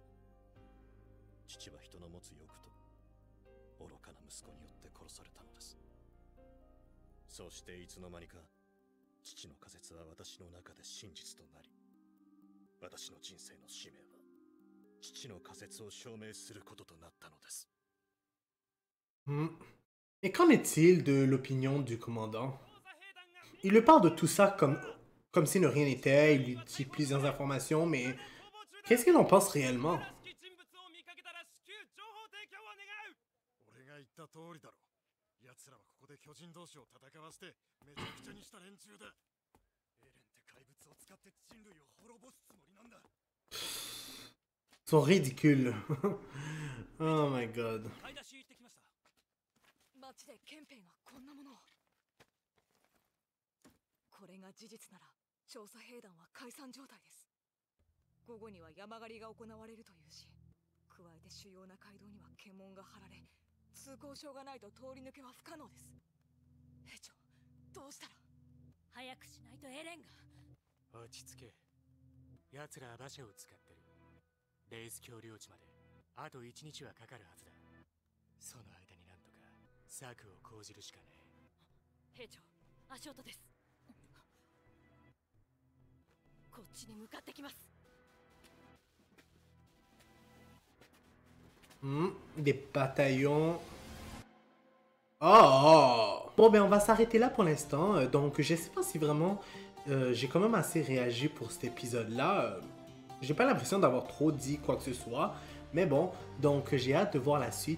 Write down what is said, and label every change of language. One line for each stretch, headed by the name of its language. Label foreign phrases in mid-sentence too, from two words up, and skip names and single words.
Japanese: 父は人の持つ欲と愚かな息子によって殺されたのです。そしていつの間にか父の仮説は私の中で真実となり、私の人生の使命は父の仮説を証明することとなったのです。
French: Et qu'en est-il de l'opinion du commandant? Il lui parle de tout ça comme si ne rien n'était, il lui dit plusieurs informations, mais qu'est-ce qu'il en pense réellement?
Japanese: 俺が言った通りだろ。奴らはここで巨人同士を戦わせてめちゃくちゃにした連中だ。エレンって怪物を使って人類を滅ぼすつもりなんだ。
French: Ils sont ridicules.
English: Oh my god.
Japanese: 買い出し行ってきました。町で憲兵がこんなものを。これが事実なら調査兵団は解散状態です。午後には山狩りが行われるというし、加えて主要な街道には検問が張られ、通行証がないと通り抜けは不可能です。兵長、どうしたら。早くしないとエレンが。落ち着け。奴らは馬車を使ってる。レイス橋領地まであと1日はかかるはずだ。その間になんとか策を講じるしかねえ。兵長、足音です。こっちに向かってきます。
French: Des bataillons. Oh! Bon, ben on va s'arrêter là pour l'instant. Donc, je sais pas si vraiment j'ai quand même assez réagi pour cet épisode-là. J'ai pas l'impression d'avoir trop dit quoi que ce soit. Mais bon, donc j'ai hâte de voir la suite.